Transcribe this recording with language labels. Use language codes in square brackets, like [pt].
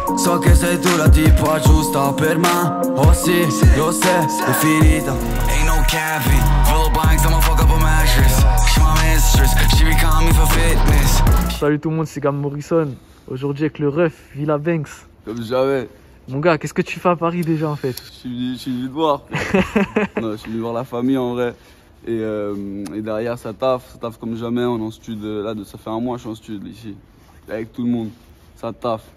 [it] So che sei tu la tipa giusta per me. Oh sì, lo sai, è finita. [en] Ain't no capping, full banks, I'ma fuck up a mattress. She my mistress, she be calling me for fitness. [fr] Salut tout le monde, c'est Gam Morrison. Aujourd'hui avec le ref, Villa Banks. Comme jamais. Mon gars, qu'est-ce que tu fais à Paris déjà en fait? Je suis venu te voir. Non, je suis venu voir la famille en vrai. Et derrière ça taffe comme jamais. On est en studio là, ça fait un mois que je suis en studio ici. Avec tout le monde. Ça taffe.